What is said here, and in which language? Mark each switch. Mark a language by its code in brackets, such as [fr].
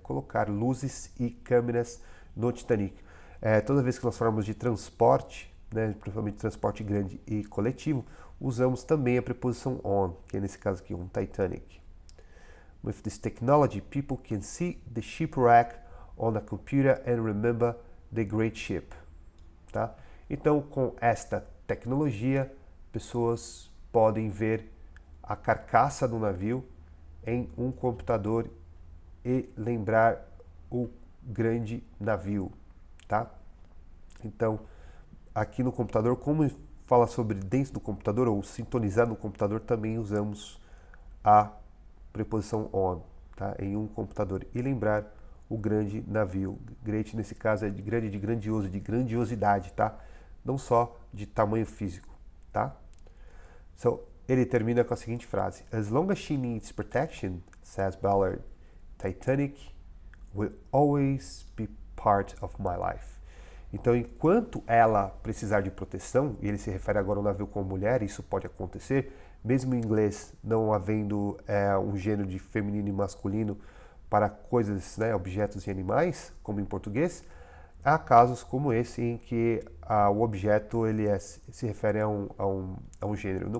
[pt] Colocar luzes e câmeras no Titanic. Toda vez que nós falamos de transporte, né? Principalmente transporte grande e coletivo, usamos também a preposição on, que é nesse caso aqui um Titanic. [en] With this technology, people can see the shipwreck on a computer and remember the great ship. [pt] Tá? Então, com esta tecnologia, pessoas podem ver a carcaça do navio em um computador e lembrar o grande navio. Tá? Então, aqui no computador, como fala sobre dentro do computador ou sintonizar no computador, também usamos a preposição on, tá? Em um computador e lembrar o grande navio. Great nesse caso é de grande, de grandioso, de grandiosidade, tá? Não só de tamanho físico, tá? [en] So, [pt] ele termina com a seguinte frase: [en] As long as she needs protection, says Ballard, Titanic will always be part of my life. [pt] Então, enquanto ela precisar de proteção, e ele se refere agora ao navio como mulher, isso pode acontecer, mesmo em inglês não havendo um gênero de feminino e masculino para coisas, né, objetos e animais, como em português, há casos como esse em que o objeto ele se refere a um gênero.